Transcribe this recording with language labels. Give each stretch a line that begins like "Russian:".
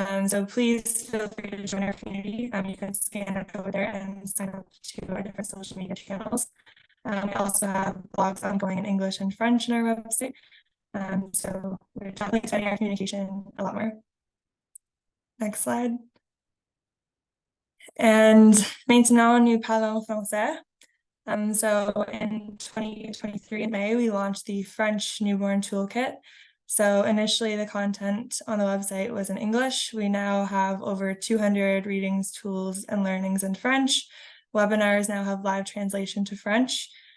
English: So please feel free to join our community. You can scan our code there and sign up to our different social media channels. We also have blogs ongoing in English and French on our website. So we're definitely expanding our communication a lot more. Next slide.
French: And maintenant nous parlons français.
English: So in 2023 in May, we launched the French Newborn Toolkit. So initially the content on the website was in English. We now have over 200 readings, tools, and learnings in French. Webinars now have live translation to French.